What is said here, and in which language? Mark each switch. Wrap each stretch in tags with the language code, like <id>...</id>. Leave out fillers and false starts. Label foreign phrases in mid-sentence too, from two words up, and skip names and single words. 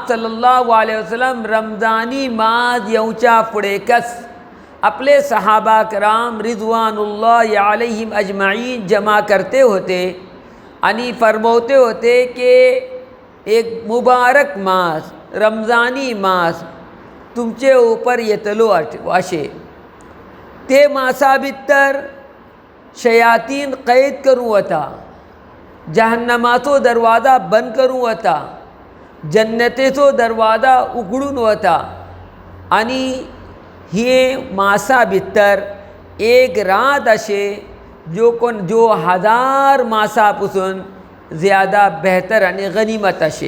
<ar>صلی اللہ علیہ وسلم</ar> <kok>رمضانی ماد یونچا پڑے کس اپنے صحابہ کرام</kok> <ar>رضوان اللہ علیہم اجمعین</ar> <kok>جمع کرتے ہوتے انی فرموتے ہوتے کہ ایک مبارک ماس رمضانی ماس تمچے اوپر یہ تلو واشے تے ماسا بتر شیاطین قید کروں وتا، جہنما تو دروازہ بند کروں وتا، جنتے تو دروازہ اگڑوں وتا. انی یہ ماسا بتر ایک رات اشے جو 1000 ماسا پسن زیادہ بہتر یعنی غنیمت اشے.</kok>